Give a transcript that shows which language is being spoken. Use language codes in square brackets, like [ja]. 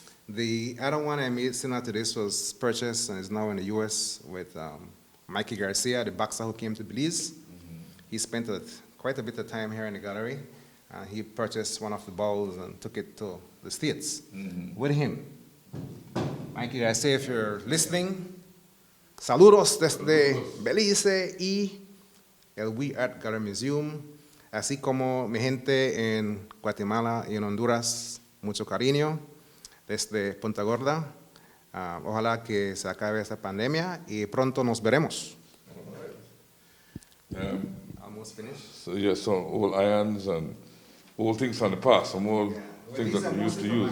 [en] The other one I made similar to this was purchased and is now in the US with Mikey Garcia, the boxer who came to Belize. He spent quite a bit of time here in the gallery. He purchased one of the bowls and took it to the States with him. [es] Mikey Garcia, [en] if you're listening, [es] saludos desde Belize y el We Art Gallery Museum, así como mi gente en Guatemala y en Honduras, mucho cariño desde Punta Gorda. Ojalá que se acabe esta pandemia y pronto nos veremos. [en] Almost finished. So yeah, some old irons and old things from the past, some old things that we used to use.